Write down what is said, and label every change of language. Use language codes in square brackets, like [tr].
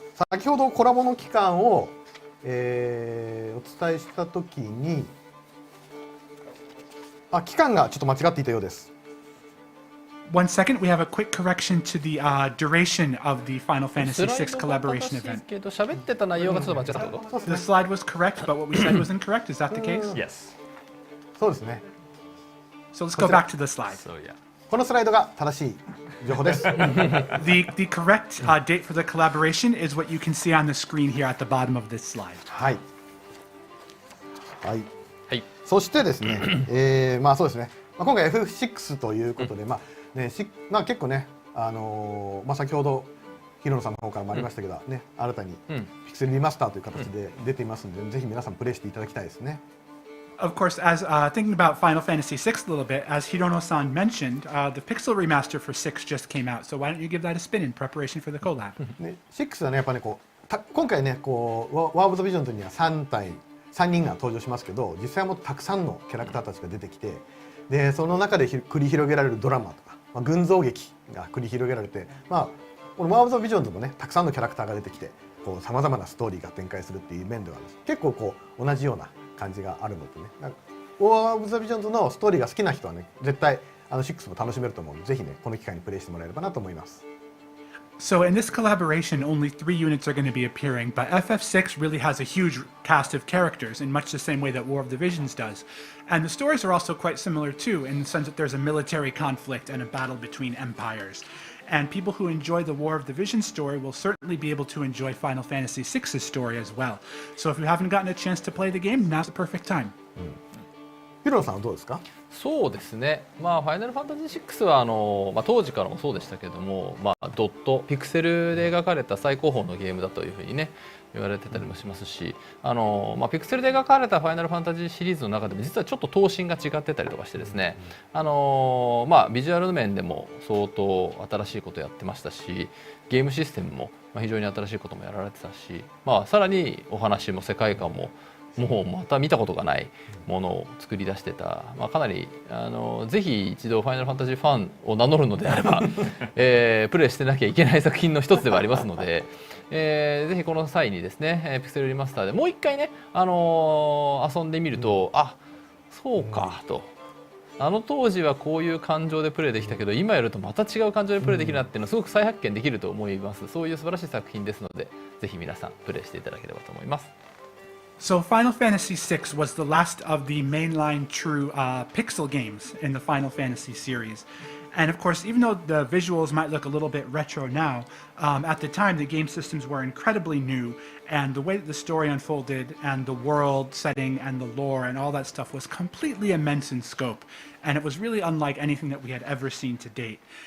[ja] 先ほどコラボの期間を、お伝えしたときに、期間がちょっと間違っていたようです。 [en] 1 second, we have a quick correction to the duration of the Final Fantasy VI collaboration event. The slide was correct, but what we said was incorrect. Is that the case? Yes. [ja] そうですね。 [en] So let's go back to the slide. So yeah. [ja] このスライドが正しい情報です。 [en] The correct date for the collaboration is what you can see on the screen here at the bottom of this slide. [ja] はい。はい。はい。そしてですね、まあそうですね。今回 FF6 ということで、結構ね、先ほどヒロノさんの方からもありましたけど、ね、新たにピクセルリマスターという形で出ていますので、ぜひ皆さんプレイしていただきたいですね。 [en] Of course, as thinking about Final Fantasy VI a little bit, as Hirono-san mentioned, the pixel remaster for 6 just came out. So why don't you give that a spin in preparation for the collab? [ja] 6はね、やっぱね、今回ね、ワーブ・ザ・ビジョンズには3人が登場しますけど、実際はもっとたくさんのキャラクターたちが出てきて、でその中で繰り広げられるドラマとか、群像劇が繰り広げられて、このワーブ・ザ・ビジョンズもね、たくさんのキャラクターが出てきて、さまざまなストーリーが展開するっていう面では、結構同じような感じがあるのでね、ワーブ・ザ・ビジョンズのストーリーが好きな人はね、絶対6も楽しめると思うので、ぜひね、この機会にプレイしてもらえればなと思います。 [en] So in this collaboration, only 3 units are going to be appearing, but FF6 really has a huge cast of characters in much the same way that War of the Visions does. And the stories are also quite similar too, in the sense that there's a military conflict and a battle between empires. And people who enjoy the War of the Visions story will certainly be able to enjoy Final Fantasy VI's story as well. So if you haven't gotten a chance to play the game, now's the perfect time. [ja] ヒロノさんはどうですか？そうですね、ファイナルファンタジー6は当時からもそうでしたけども、ドットピクセルで描かれた最高峰のゲームだというふうにね言われてたりもしますし、ピクセルで描かれたファイナルファンタジーシリーズの中でも実はちょっと頭身が違ってたりとかしてですね、ビジュアル面でも相当新しいことやってましたし、ゲームシステムも非常に新しいこともやられてたし、さらにお話も世界観ももうまた見たことがないものを作り出してた、かなりぜひ一度ファイナルファンタジーファンを名乗るのであれば、プレイしてなきゃいけない作品の一つではありますので、ぜひこの際にですね、ピクセルリマスターでもう一回ね、遊んでみると、そうかと。当時はこういう感情でプレイできたけど、今やるとまた違う感情でプレイできるなっていうのはすごく再発見できると思います。そういう素晴らしい作品ですので、ぜひ皆さんプレイしていただければと思います。 [en] So Final Fantasy VI was the last of the mainline true pixel games in the Final Fantasy series. And of course, even though the visuals might look a little bit retro now, at the time the game systems were incredibly new, and the way that the story unfolded and the world setting and the lore and all that stuff was completely immense in scope, and it was really unlike anything that we had ever seen to date.